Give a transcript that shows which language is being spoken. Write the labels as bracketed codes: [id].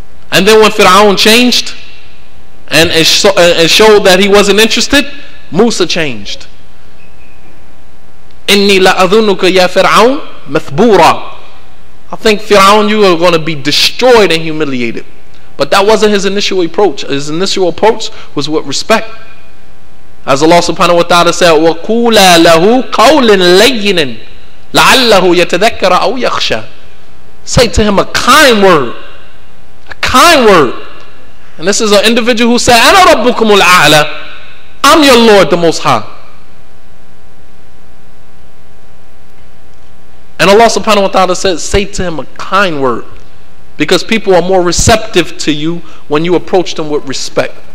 [en] And then when Fir'aun changed and showed that he wasn't interested, Musa changed. [ar] Inni la'adhunuka ya Fir'aun mathbura. [en] I think Fir'aun, you are going to be destroyed and humiliated. But that wasn't his initial approach. His initial approach was with respect. As Allah subhanahu wa ta'ala said, [ar] وَقُولَا لَهُ قَوْلٍ لَيِّنٍ لَعَلَّهُ يَتَذَكَّرَ أَوْ يَخْشَى. [en] Say to him a kind word. A kind word. And this is an individual who said, [ar] أَنَا رَبُّكُمُ الْأَعْلَى. [en] I'm your Lord, the Most High. And Allah subhanahu wa ta'ala says, say to him a kind word. Because people are more receptive to you when you approach them with respect.